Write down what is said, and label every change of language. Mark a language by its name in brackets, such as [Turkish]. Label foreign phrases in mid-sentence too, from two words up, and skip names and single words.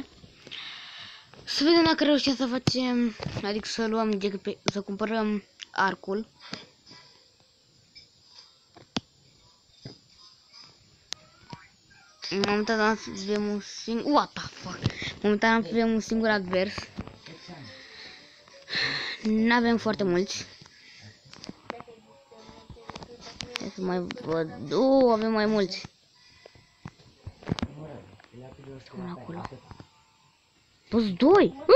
[Romanian] Să vedem dacă reușim să facem, adică să luăm, să cumpărăm arcul. Momentan avem un singur, [English] what the fuck? [Romanian] Momentan avem un singur advers. N-avem foarte mulți. Hai să mai văd, avem mai mulți. Cum acolo? Toți doi!